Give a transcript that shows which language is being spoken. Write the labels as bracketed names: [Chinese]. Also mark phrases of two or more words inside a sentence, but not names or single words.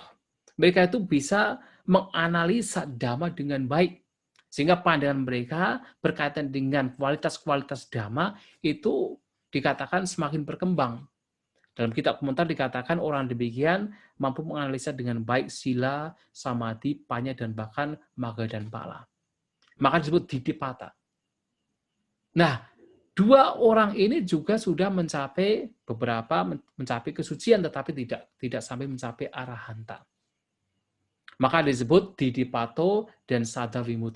[Indonesian] Mereka itu bisa menganalisa dhamma dengan baik. Sehingga pandangan mereka berkaitan dengan kualitas-kualitas dhamma itu dikatakan semakin berkembang. Dalam kitab komentar dikatakan orang demikian mampu menganalisa dengan baik [Pali] sila, samadhi, panya, [Indonesian] dan bahkan magga dan pala. Maka disebut Didipata. Nah, 2 orang ini juga sudah mencapai kesucian, tetapi tidak sampai mencapai arahanta. Maka disebut Didipato dan Saddhavimuto.